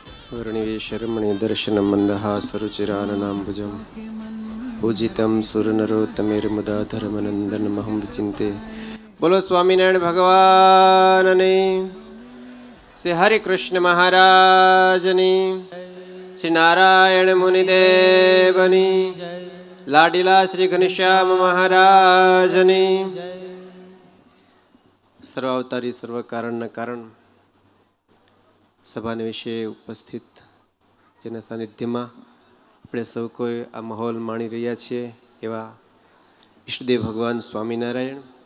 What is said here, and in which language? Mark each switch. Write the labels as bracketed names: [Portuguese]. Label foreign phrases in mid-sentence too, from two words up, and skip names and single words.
[Sanskrit] वर्णिवेशरमणि दर्शनं मन्दहासरुचिराननाम्बुजं पूजितं सुरनरोत्तमेर्मुदाधर्मनन्दनमहं विचिन्ते। [Gujarati] બોલો સ્વામિનારાયણ ભગવાનને, શ્રી હરિ કૃષ્ણ મહારાજની, શ્રી નારાયણ મુનિદેવની, લાડીલા શ્રી ઘનશ્યામ મહારાજની, સર્વાવતારી સર્વ કારણના કારણ સભાને વિશે ઉપસ્થિત જેના સાનિધ્યમાં આપણે સૌ કોઈ આ માહોલ માણી રહ્યા છીએ એવા ઈષ્ટદેવ ભગવાન સ્વામિનારાયણ